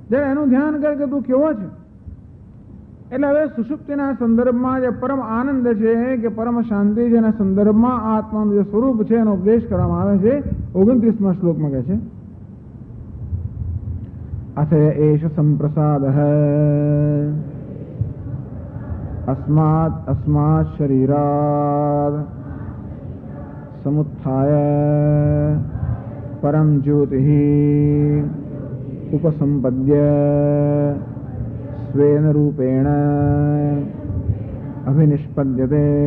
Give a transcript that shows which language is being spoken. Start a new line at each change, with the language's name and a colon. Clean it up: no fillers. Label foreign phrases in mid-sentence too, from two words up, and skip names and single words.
Gujarati: જરા એનું ધ્યાન કર કે તું કેવો છે. એટલે હવે સુષુપ્તિના સંદર્ભમાં જે પરમ આનંદ છે કે પરમ શાંતિ છે એના સંદર્ભમાં આત્માનું જે સ્વરૂપ છે એનો ઉપદેશ કરવામાં આવે છે 29મા શ્લોકમાં કહે છે
Sanskrit: અથ એષ સંપ્રસાદઃ अस्मात् शरीरात् समुत्थाय परम ज्योतिः उपसंपद्य स्वेन रूपेण अभिनिष्पद्यते